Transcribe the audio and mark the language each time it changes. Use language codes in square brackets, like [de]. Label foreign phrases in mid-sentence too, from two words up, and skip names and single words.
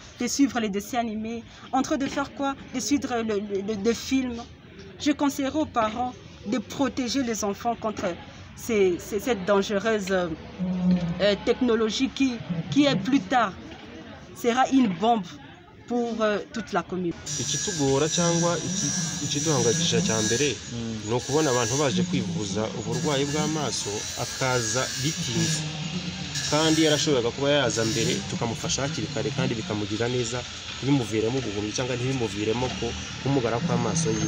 [fr] De suivre les dessins animés, en train de faire quoi? De suivre le film. Je conseillerais aux parents de protéger les enfants contre cette dangereuse technologie qui est plus tard sera une bombe pour toute la communauté. [rw] Ikitugora cyangwa ikiduhangayikisha cya mbere ni ukubona abantu baje kwivuza uburwayi bw'amaso akaza bitinze, kandi yarashoboraga kuba yaza mbere tukamufasha hakiri kare kandi bikamugira neza, bimuviremo ubuhumyi cyangwa ntibimuviremo kumugara kw'amaso yiwe.